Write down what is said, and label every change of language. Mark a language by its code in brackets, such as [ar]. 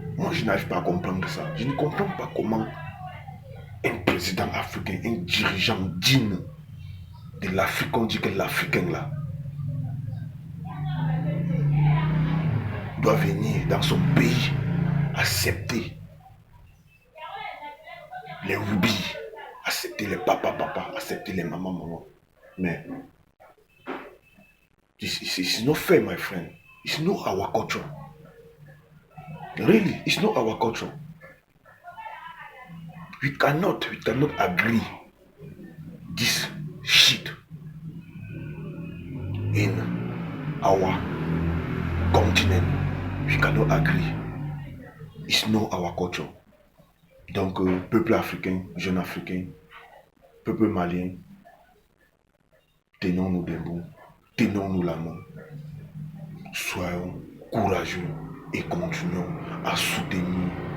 [fr] Moi, je n'arrive pas à comprendre ça. Je ne comprends pas comment un président africain, un dirigeant digne de l'Afrique, on dit que l'Africain là, doit venir dans son pays accepter les Woubi, accepter les papa, accepter les maman. [en] Mais it's not fair, my friend. It's not our culture. Really, it's not our culture. We cannot agree this shit in our continent. We cannot agree. It's not our culture. [fr] Donc, peuple africain, jeune africain, peuple malien, tenons-nous debout, tenons-nous la main, soyons courageux et continuons à soutenir